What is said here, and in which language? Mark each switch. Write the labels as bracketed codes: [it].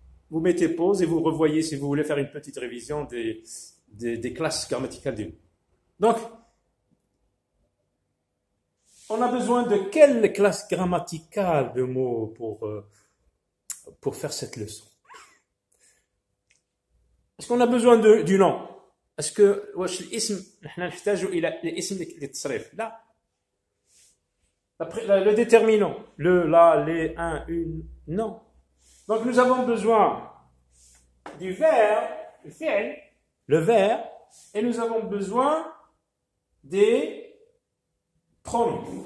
[fr] Vous mettez pause et vous revoyez si vous voulez faire une petite révision des classes grammaticales d'une. Donc, on a besoin de quelle classe grammaticale de mots pour faire cette leçon? Est-ce qu'on a besoin du nom? Est-ce que [ar] واش الاسم نحن نحتاج الى الاسم للتصريف؟ لا. [fr] Le déterminant, le, la, les, un, une, non. Donc nous avons besoin du verbe, le fi'l, le verbe, et nous avons besoin des pronoms.